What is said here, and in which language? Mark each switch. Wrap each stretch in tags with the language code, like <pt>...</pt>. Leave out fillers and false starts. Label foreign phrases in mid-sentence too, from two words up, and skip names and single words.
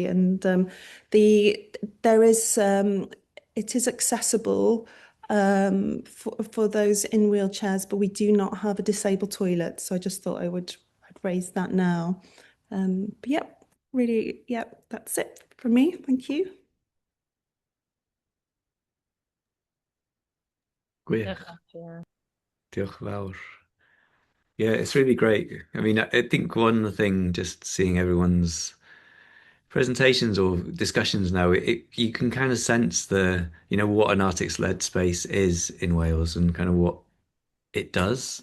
<en>And it is accessible for those in wheelchairs, but we do not have a disabled toilet. So I just thought I'd raise that now. But that's it from me. Thank you.</en> <cy>Gwych. Diolch yn fawr.</cy> <en>Yeah, it's really great. I mean, I think one thing, just seeing everyone's presentations or discussions now, you can kind of sense what an artist-led space is in Wales and kind of what it does.</en>